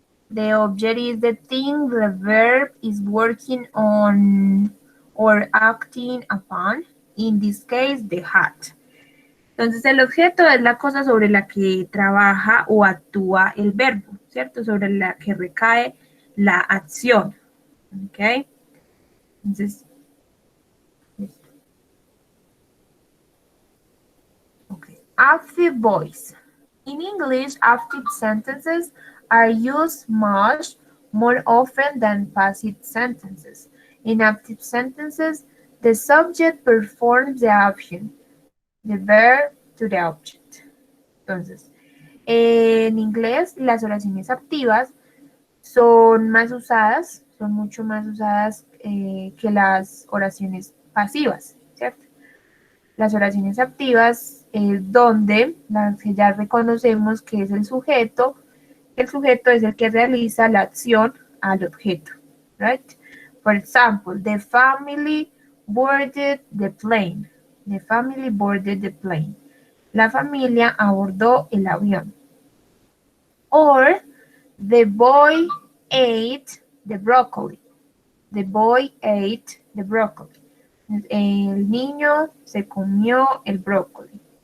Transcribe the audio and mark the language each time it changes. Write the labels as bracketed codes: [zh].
[en] The object is the thing the verb is working on or acting upon. In this case, the hat. [es] Entonces, el objeto es la cosa sobre la que trabaja o actúa el verbo, ¿cierto? Sobre la que recae la acción. ¿Ok? Entonces, okay. [en] Active voice. In English, active sentences are used much more often than passive sentences. In active sentences, the subject performs the action, the verb to the object. [es] Entonces, en inglés, las oraciones activas son más usadas, son mucho más usadas que las oraciones pasivas, ¿cierto? Las oraciones activas es donde las que ya reconocemos que es el sujeto es el que realiza la acción al objeto, right? [en] For example, the family boarded the plane. The family boarded the plane. [es] La familia abordó el avión. [en] Or, the boy ate the broccoli. The boy ate the broccoli. [es] El niño se comió el brócoli.